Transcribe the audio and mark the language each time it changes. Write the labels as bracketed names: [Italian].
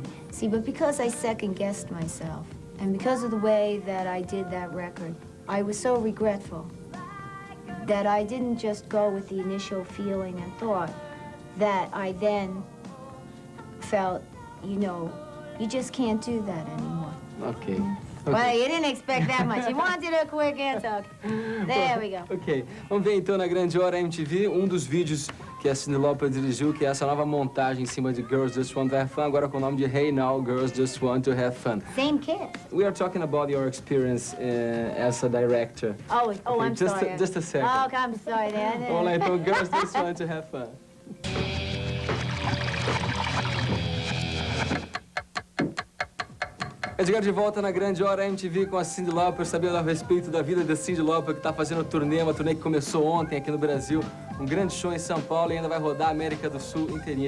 [English] See, but because I second-guessed myself, and because of the way that I did that record, I was so regretful that I didn't just go with the initial feeling and thought, that I then felt, you just can't do that anymore. Okay. Well, you didn't expect that much. You wanted a quick answer. There we go. Ok. [Portuguese] Vamos ver então na grande hora MTV um dos vídeos que a Cyndi Lauper dirigiu, que é essa nova montagem em cima de Girls Just Want to Have Fun, agora com o nome de Hey Now, Girls Just Want to Have Fun. [English] Same kids. We are talking about your experience as a director. Oh, Okay, I'm sorry. Just a second. Oh, I'm sorry, Dad. [Portuguese] Vamos lá então, Girls Just Want to Have Fun. Edgar de volta na grande hora MTV com a Cyndi Lauper, sabendo a respeito da vida da Cyndi Lauper, que está fazendo turnê, uma turnê que começou ontem aqui no Brasil, um grande show em São Paulo e ainda vai rodar a América do Sul inteirinha.